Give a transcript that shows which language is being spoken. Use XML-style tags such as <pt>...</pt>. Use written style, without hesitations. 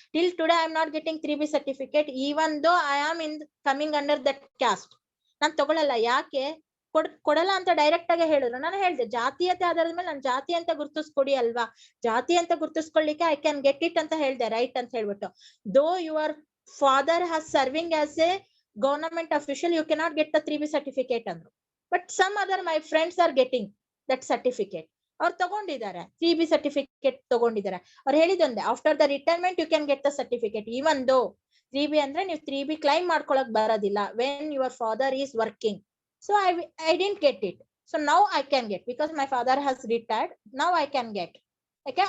<en>Till today I am not getting 3B certificate even though I am in coming under that caste.</en> <kn>ನಾನ್ ತಗೊಳಲ್ಲ. ಯಾಕೆ ಕೊಡಲ್ಲ ಅಂತ direct ಆಗಿ ಹೇಳಿದ್ರು. ನಾನು ಹೇಳ್ದೆ ಜಾತೀಯತೆ ಆಧಾರದ ಮೇಲೆ ನಾನು ಜಾತಿ ಅಂತ ಗುರುತಿಸ್ಕೊಡಿ ಅಲ್ವಾ, ಜಾತಿ ಅಂತ ಗುರುತಿಸ್ಕೊಳ್ಳಿಕ್ಕೆ</kn> <en>I can get it</en> <kn>ಅಂತ ಹೇಳ್ದೆ, ರೈಟ್ ಅಂತ ಹೇಳ್ಬಿಟ್ಟು.</kn> <en>Though your father has serving as a government official, you cannot get the 3B certificate andru. But some other my friends are getting that certificate.</en> <kn>ಅವ್ರು ತಗೊಂಡಿದ್ದಾರೆ 3B ಸರ್ಟಿಫಿಕೇಟ್ ತಗೊಂಡಿದ್ದಾರೆ. ಅವ್ರು ಹೇಳಿದೊಂದೆ,</kn> <en>after the retirement you can get the certificate even though</en> <kn>3B ಅಂದ್ರೆ ನೀವು 3B claim ಮಾಡ್ಕೊಳಕ್ ಬರೋದಿಲ್ಲ</kn> <en>When your father is working. So I didn't get it. So now I can get because my father has retired. Now I can get. ಯಾಕೆ?</en>